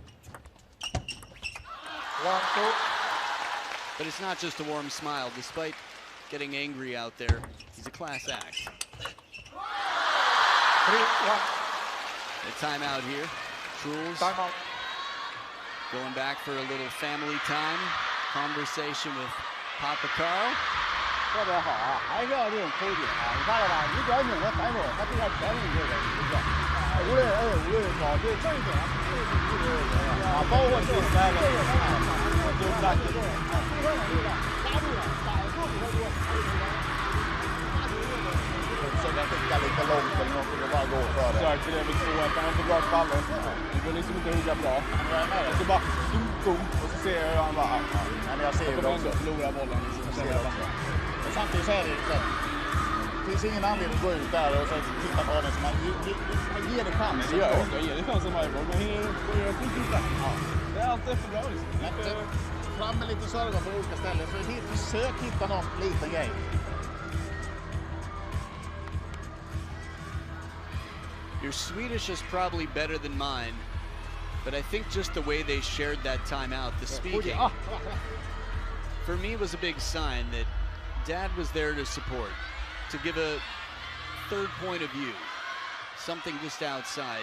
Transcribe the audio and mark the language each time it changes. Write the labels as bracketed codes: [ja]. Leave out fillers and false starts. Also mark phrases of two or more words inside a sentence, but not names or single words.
[en] But it's not just a warm smile. Despite getting angry out there, he's a class act. A timeout here. Truls. Timeout. Going back for a little family time, conversation with Papa Carl. [zh] 特别好啊，还是要这种抠点啊！你看了吧？你只要拧着反手，他对他全力以赴的，是不是？无论高，对这一点，啊，包括这个摔的，就是感觉拉住了，反复比较多。 [sv] försöka skicka lite långt eller något och bara gå för det. Söker det vid 2-1, han var inte bra på ballen. Det går liksom inte hugga bra. Och så bara stunk och så ser jag hur han bara... Men jag ser ju det också. Förlora bollen. Men samtidigt så är det så att det finns ingen anledning att gå ut där och så titta på den. Man ger det chansen. Jag ger det chansen varje gång. Men jag får inte ja. Det är alltid för bra liksom. Fram med lite server på olika ställen. Så försök hitta någon liten grej. [en] Your Swedish is probably better than mine, but I think just the way they shared that timeout, the speaking, for me was a big sign that Dad was there to support, to give a third point of view, something just outside.